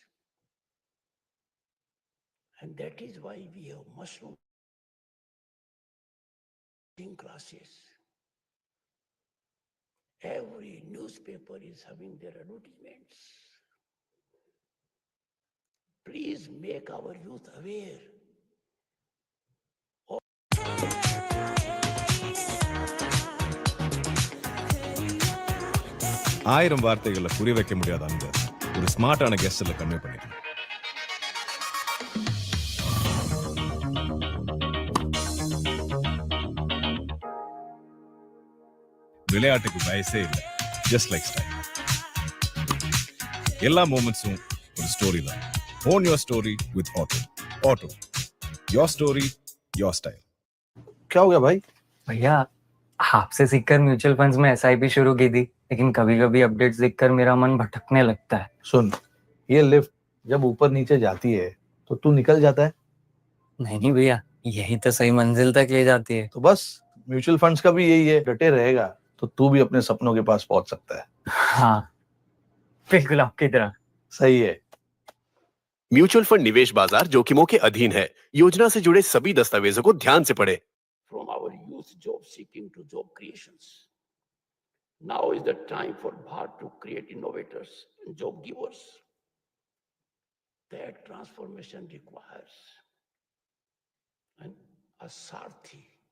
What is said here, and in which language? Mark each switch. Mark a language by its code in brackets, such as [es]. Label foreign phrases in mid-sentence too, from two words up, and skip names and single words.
[en] And that is why we have mushroom classes. Every newspaper is having their advertisements. Please make our youth aware. [ta] ஆயிரம் வார்த்தைகளை புரிய வைக்க முடியாத அந்த ஒரு ஸ்மார்ட்டான கெஸ்ட்ல கன்வே பண்ணிக்கலாம். விளையாட்டுக்கு வயசே இல்லை, [en] just like style. [ta] எல்லா மூமெண்ட்ஸும் ஒரு ஸ்டோரி தான். [en] own your story with auto. auto your story your style. [hi] क्या हो गया भाई? भैया आपसे सीखकर [en] mutual funds [hi] में एसआईपी शुरू की थी, लेकिन कभी कभी अपडेट्स देखकर मेरा मन भटकने लगता है. सुन, ये लिफ्ट जब ऊपर नीचे जाती है तो तू निकल जाता है. नहीं भैया, यही तो सही मंजिल तक ले जाती है. तो बस [en] mutual funds [hi] का भी यही है, डटे रहेगा तो तू भी अपने सपनों के पास पहुंच सकता है. हाँ बिल्कुल आपकी तरह. सही है. [en] mutual fund [hi] निवेश बाजार जोखिमों के अधीन है. योजना से जुड़े सभी दस्तावेजों को ध्यान से पढ़ें. [en] From our youth job seeking to job creations. Now is the time for Bharat to create innovators and job givers. That transformation requires a Sarthi.